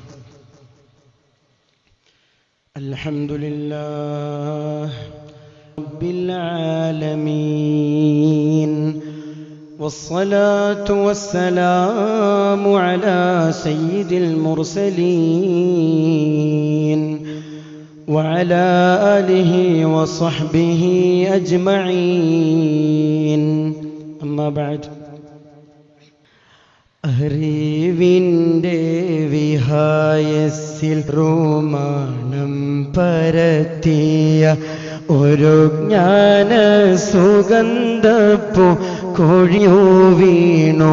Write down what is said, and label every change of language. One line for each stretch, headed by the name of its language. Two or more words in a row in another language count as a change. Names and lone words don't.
Arabic: الحمد لله رب العالمين، والصلاة والسلام على سيد المرسلين وعلى آله وصحبه أجمعين. أما بعد.
Malayalam: അറിവിൻ്റെ വിഹായസിൽ റോമാണം പരത്തിയ ഒരു ജ്ഞാന സുഗന്ധപ്പൂ കൊഴിയു വീണു.